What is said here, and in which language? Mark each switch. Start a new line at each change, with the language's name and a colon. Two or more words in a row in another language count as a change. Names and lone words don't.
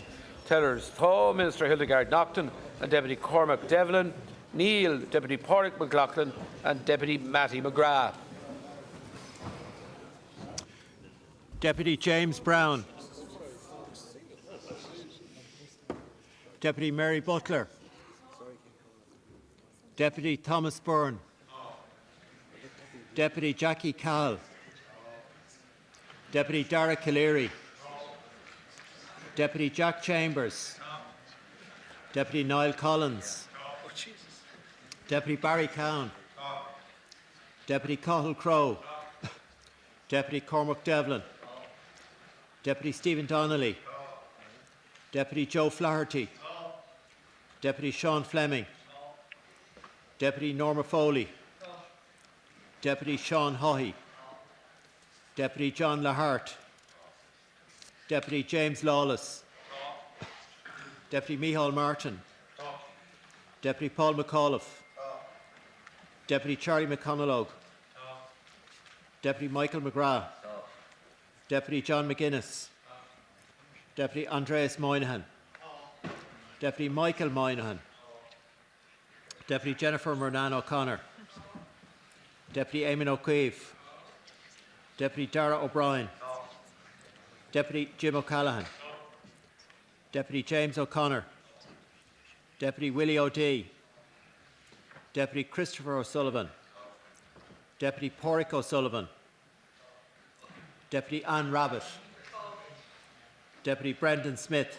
English: Tellers Thaw, Minister Hildegard Naughton and Deputy Cormac Devlin, Neil, Deputy Pádraig McLaughlin and Deputy Matty McGrath. Deputy James Brown. Deputy Mary Butler. Deputy Thomas Byrne. Deputy Jackie Cahill. Deputy Dara Calleary. Deputy Jack Chambers. Deputy Niall Collins. Deputy Barry Cowan. Deputy Cathal Crowe. Deputy Cormac Devlin. Deputy Stephen Donnelly. Deputy Joe Flaherty. Deputy Sean Fleming. Deputy Norma Foley. Deputy Sean Haughey. Deputy John Lahart. Deputy James Lawless. Deputy Micheál Martin. Deputy Paul McAuliffe. Deputy Charlie McConalogue. Deputy Michael McGrath. Deputy John McGuinness. Deputy Andreas Moynihan. Deputy Michael Moynihan. Deputy Jennifer Murnan O'Connor. Deputy Eamon O'Keefe. Deputy Dara O'Brien. Deputy Jim O'Callaghan. Deputy James O'Connor. Deputy Willie O'Dea. Deputy Christopher O'Sullivan. Deputy Pádraig O'Sullivan. Deputy Anne Rabbitt. Deputy Brendan Smith.